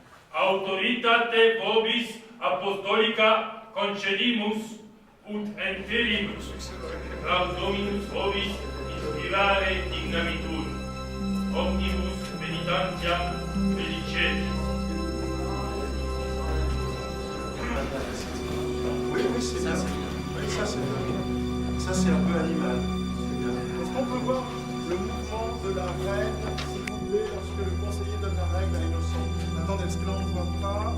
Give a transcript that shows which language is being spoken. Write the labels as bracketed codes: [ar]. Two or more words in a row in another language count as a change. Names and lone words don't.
[la] autoritate vobis apostolica concedimus ut interim Dominus vobis inspirare dignavitur omnibus penitentiam felicetis. [fr] Oui, c'est bien. Oui, ça, c'est un peu animal. Est-ce qu'on peut voir le mouvement de la règle, s'il vous plaît, lorsque le conseiller donne la règle à Innocent? Attendez, est-ce que là on ne voit pas?